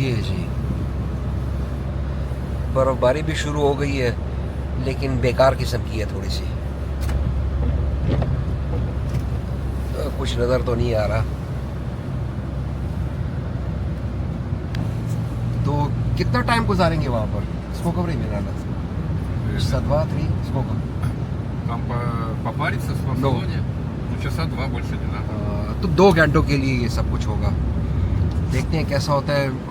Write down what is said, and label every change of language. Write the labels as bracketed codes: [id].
[hi] ये जी बर्फ़बारी भी शुरू हो गई है, लेकिन बेकार किस्म की है थोड़ी सी। कुछ नज़र तो नहीं आ रहा। तो कितना टाइम गुजारेंगे वहाँ पर? [ru] Сколько времени надо? Часа 2-3? Сколько? Там попариться в спа-салоне? Ну, часа два, больше не надо. [hi] तो 2 घंटों के लिए ये सब कुछ होगा। देखते हैं कैसा होता है।